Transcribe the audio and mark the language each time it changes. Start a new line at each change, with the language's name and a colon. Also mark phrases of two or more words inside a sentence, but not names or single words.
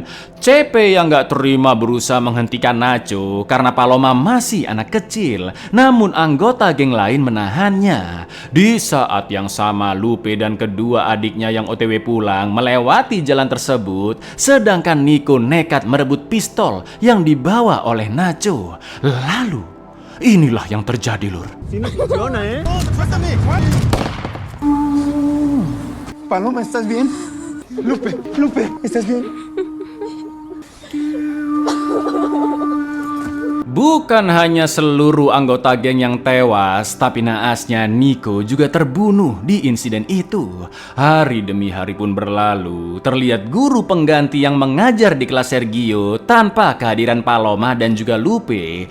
Indonesian: CP yang gak terima berusaha menghentikan Nacho karena Paloma masih anak kecil, namun anggota geng lain menahannya. Di saat yang sama Lupe dan kedua adiknya yang OTW pulang melewati jalan tersebut, sedangkan Nico nekat merebut pistol yang dibawa oleh Nacho. Lalu inilah yang terjadi lur.
Spanish: Paloma, ¿estás bien? Lupe, ¿estás bien?
Indonesian: Bukan hanya seluruh anggota geng yang tewas, tapi naasnya Nico juga terbunuh di insiden itu. Hari demi hari pun berlalu, terlihat guru pengganti yang mengajar di kelas Sergio tanpa kehadiran Paloma dan juga Lupe.